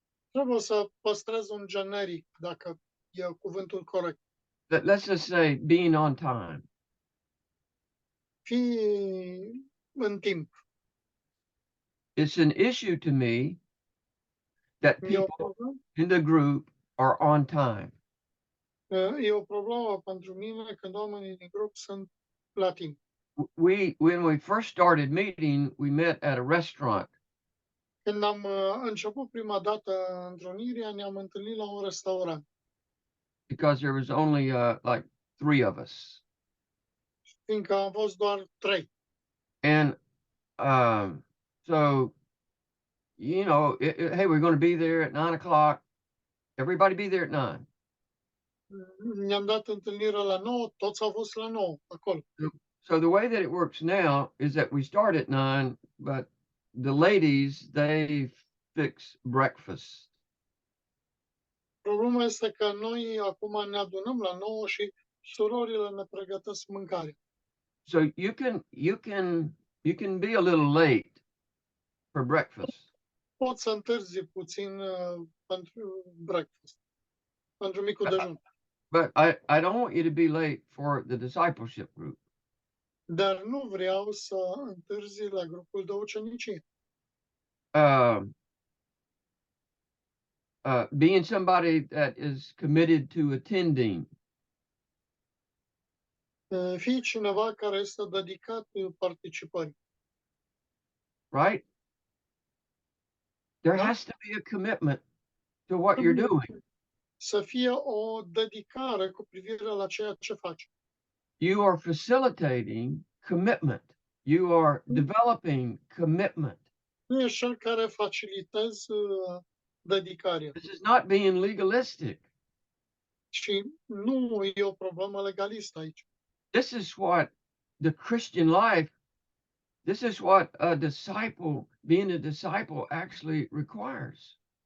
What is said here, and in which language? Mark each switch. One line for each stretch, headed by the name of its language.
Romanian: Trebuie să păstrez un generic, dacă e cuvântul corect.
English: But let's just say being on time.
Romanian: Fii în timp.
English: It's an issue to me that
Romanian: E o
English: people
Romanian: problemă,
English: in the group are on time.
Romanian: e o problemă pentru mine când oamenii din grup sunt la timp.
English: When we first started meeting, we met at a restaurant.
Romanian: Când am început prima dată întrunirea, ne-am întâlnit la un restaurant,
English: Because there was only like 3 of us.
Romanian: fiindcă am fost doar 3.
English: And so, you know, hey, we're going to be there at 9:00. Everybody be there at 9.
Romanian: Ne-am dat întâlnire la 9, toți au fost la 9 acolo.
English: So the way that it works now is that we start at 9, but the ladies, they fix breakfast.
Romanian: Problema este că noi acum ne adunăm la 9 și surorile ne pregătesc mâncare.
English: So you can be a little late for breakfast.
Romanian: Pot să întârzi puțin pentru breakfast, pentru micul dejun.
English: But I don't want you to be late for the discipleship group.
Romanian: Dar nu vreau să întârzi la grupul de ucenicie.
English: Being somebody that is committed to attending.
Romanian: Fii cineva care este dedicat participării.
English: Right? There has to be a commitment to what you're doing.
Romanian: Să fie o dedicare cu privire la ceea ce faci.
English: You are facilitating commitment. You are developing commitment.
Romanian: Nu ești cel care facilitezi dedicarea.
English: This is not being legalistic.
Romanian: Și nu e o problemă legalistă aici.
English: This is what the Christian life, this is what being a disciple actually requires.